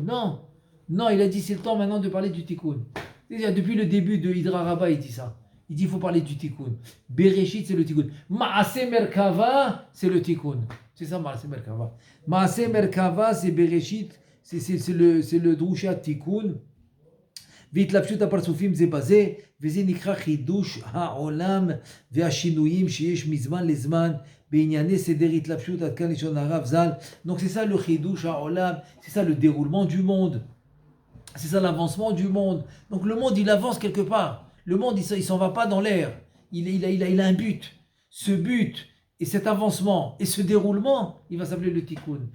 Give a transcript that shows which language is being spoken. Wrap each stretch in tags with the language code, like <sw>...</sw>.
<fr>Non, non, il a dit, c'est le temps maintenant de parler du tikkun. Depuis le début de Idra Rabba, il dit ça. Il dit, il faut parler du tikkun. Bereshit, c'est le tikkun. Maase Merkava, c'est le tikkun. C'est ça, Maase Merkava. Maase Merkava, c'est Bereshit, c'est le drusha tikkun.</fr> <he>והתלבשות הפרצופים זה בזה, וזה נקרא חידוש העולם והשינויים שיש מזמן לזמן בענייני סדר התלבשות עד כאן לשון הרב ז"ל.</he> <fr>Donc c'est ça le חידוש העולם, c'est ça le déroulement du monde, c'est ça l'avancement du monde. Donc le monde il avance quelque part, le monde il s'en va pas dans l'air, il a un but. Ce but et cet avancement et ce déroulement, il va s'appeler le tikkun.</fr>